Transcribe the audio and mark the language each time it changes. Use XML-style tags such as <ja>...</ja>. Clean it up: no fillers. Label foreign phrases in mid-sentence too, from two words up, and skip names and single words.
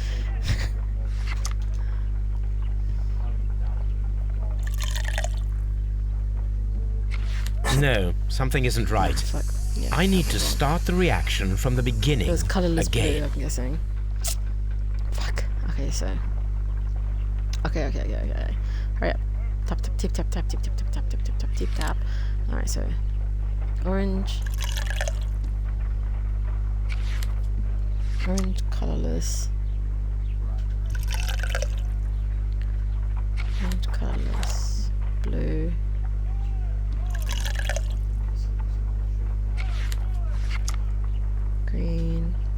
<en>No, something isn't right. Fuck. Yeah, I need to start the reaction from the beginning it was colourless blue, again. I'm guessing. Fuck. Okay, so. Okay. Hurry up. Tap, tap, tip, tap, tap, tip, tap, tap, tap, tip, tap, tap, tip, tap. Alright, so. Orange. Orange, colourless. Orange, colourless. Blue. Green.</en>